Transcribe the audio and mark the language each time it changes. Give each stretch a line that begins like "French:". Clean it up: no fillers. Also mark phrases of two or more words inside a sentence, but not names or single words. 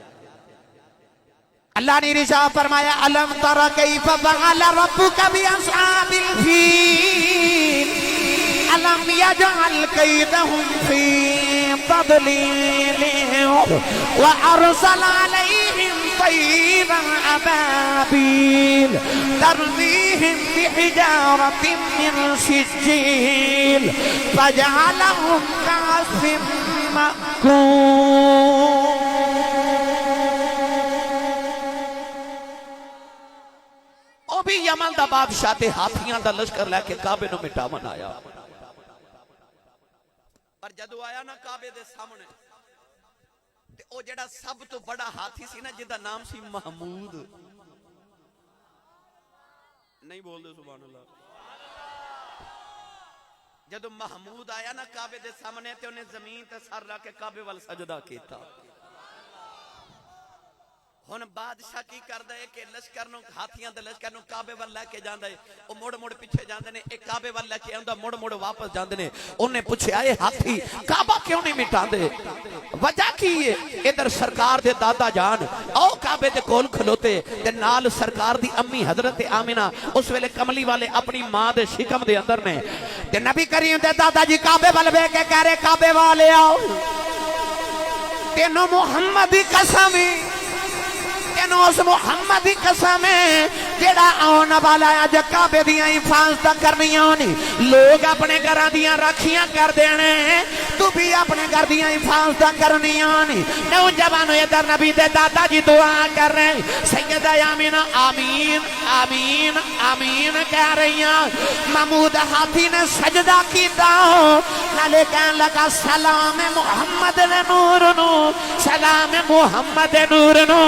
Urdu: اللہ نے ارشاد فرمایا
Arabic: الم تر کیف فعل ربک باصحاب الفیل الم یجعل کیدہم فی تضلیل وارسل علیہم طیرا ابابیل ترمیہم بحجارۃ من سجیل فجعلہم کعصف مأکول۔
Punjabi: بھی یمن دا بادشاہ تے ہاتھیاں دا لشکر لے کے کعبے نو مٹاون آیا، پر جدو آیا نا کعبے دے سامنے تے او جڑا سب تو بڑا ہاتھی سی نا جدا نام سی محمود، نہیں بول دے
Arabic: سبحان اللہ،
Punjabi: جدو محمود آیا نا کعبے دے سامنے تے انہیں زمین تے سر رکھ کے کعبے وال سجدہ کیتا۔ ہن بادشاہ کی کردا ہے کہ لشکر نو ہاتھیاں دے لشکر نو کعبے ول لے کے جاندا ہے، او مڑ مڑ پیچھے جاندے نے، ایک کعبے ول لے کے آندا مڑ مڑ واپس جاندے نے۔ انہیں پوچھیا اے ہاتھی کعبہ کیوں نہیں مٹاندے، وجہ کی ہے؟ ادھر سرکار دے دادا جان او کعبے دے کول کھلوتے تے نال سرکار دی امی حضرت آمنہ اس ویلے کملی والے اپنی ماں دے شکم دے اندر نے تے نبی کریم دے دادا جی کعبے ول وے کے کہہ رہے کعبے والے آؤ تینوں محمد دی قسم اس محمد دی قسم ہے جیڑا آن والا ہے جو کعبے دیاں حفاظت کرنیاں نہیں، لوگ اپنے گھراں دیاں راکھیاں کر دینے، تو بھی اپنے گھر دیاں حفاظت کرنیاں نہیں۔ نوجوانوں ادھر نبی دے دادا جی
Urdu: دعا کر رہے ہیں،
Punjabi: سیدہ آمینہ آمین آمین آمین
Urdu: کہہ رہی ہیں۔
Punjabi: محمود ہاتھی نے سجدہ کیتا نالے کہنے لگا سلام محمد نور نو، سلام محمد نور نو۔